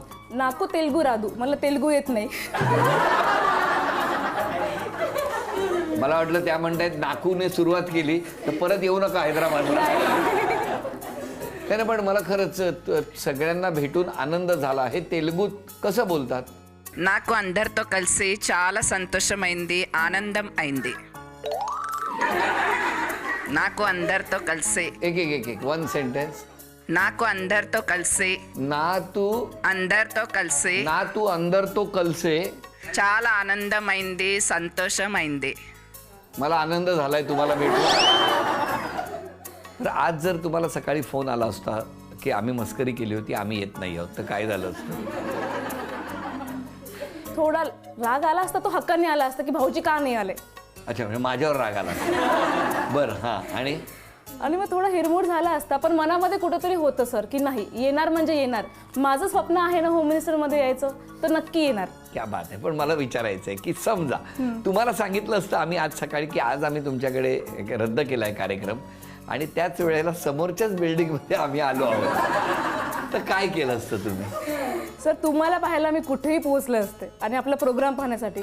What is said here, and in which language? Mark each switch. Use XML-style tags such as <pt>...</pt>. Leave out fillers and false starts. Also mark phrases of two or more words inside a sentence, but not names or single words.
<te>నాకు తెలుగు రాదు.</te> <mr>मला तेलुगू येत नाही. मला वाटलं त्या म्हणतायत नाकूने सुरुवात केली तर परत येऊ नका हैदराबादला. त्याने पण मला खरंच सगळ्यांना भेटून आनंद झाला. हे तेलुगूत कसं बोलतात?</mr> <te>నాకు అందరితో కలిసి చాలా సంతోషమైంది, ఆనందం అయింది. నాకు అందరితో కలిసి</te> <mr>एक 1 सेंटेन्स.</mr> <te>నాకు అందరితో కలిసి నా తూ అందర తో కలసే చాలా ఆనందమైంది, సంతోషమైంది.</te> <mr>मला आनंद झालाय तुम्हाला भेटून. तर आज जर तुम्हाला सकाळी फोन आला असता की आम्ही मस्करी केली होती, आम्ही येत नाही आहोत, तर काय झालं असतं? थोडा राग आला असता, तो हक्काने आला असता की भाऊजी का नाही आले. अच्छा, म्हणजे माझ्यावर राग आला. बरं, हां. आणि मग थोडा हिरमोड झाला असता, पण मनामध्ये कुठंतरी होतं सर की नाही, येणार म्हणजे येणार. माझं स्वप्न आहे ना होम मिनिस्टरमध्ये यायचं, तर नक्की येणार.</mr> <hi>क्या बात</hi> <mr>आहे. पण मला विचारायचं आहे की समजा तुम्हाला सांगितलं असतं आम्ही आज सकाळी की आज आम्ही तुमच्याकडे रद्द केलाय कार्यक्रम आणि त्याच वेळेला समोरच्याच बिल्डिंगमध्ये आम्ही आलो आहोत, तर काय केलं असतं तुम्ही? सर तुम्हाला पाहायला मी कुठेही पोहोचले असते आणि आपला प्रोग्राम पाहण्यासाठी.</mr>